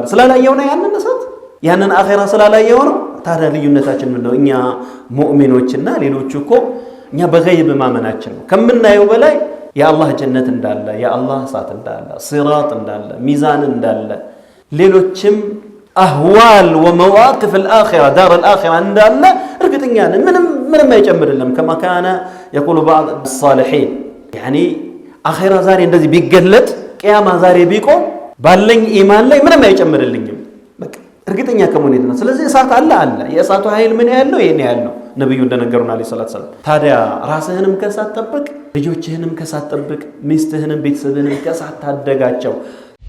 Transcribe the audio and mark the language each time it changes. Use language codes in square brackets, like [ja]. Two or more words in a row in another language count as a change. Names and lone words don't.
[am] ስላላየው ነው ያንን እሳት ያንን አኺራ ስላላየው ነው። ታዲያ ልዩነታችን ምንድነው? እኛ ሙእሚኖችና ሌሎቹ እኮ እኛ በገይብ ማመናችን ነው። ከምናየው በላይ የአላህ ጀነት እንዳለ፣ የአላህ እሳት እንዳለ፣ ሲራጥ እንዳለ፣ ሚዛን እንዳለ፣ ሌሎችም [ar] أحوال ومواقف الآخرة دار الآخرة [am] እንዳለ እርግጠኛ ነን። ምንም አይጨምርልንም። [ar] كما كان يقول بعض الصالحين يعني [am] አኺራ ዛሬ እንደዚህ ቢገለጥ ቂያማ ዛሬ ቢቆም ባለኝ ኢማን ላይ ምንም አይጨምርልኝም። በቃ እርግጠኛ ከመሆኔ ነው። ስለዚህ እሳት አለ የእሳቱ ኃይል ምን ያለው ይሄን ያለው ነብዩ እንደነገሩን [ar] عليه الصلاة السلام። [am] ታዲያ ራስህንም ከእሳት ጠብቅ፣ ልጆችህንም ከእሳት ጠብቅ፣ ሚስትህንም ቤተሰብህንም ከእሳት ታደጋቸው።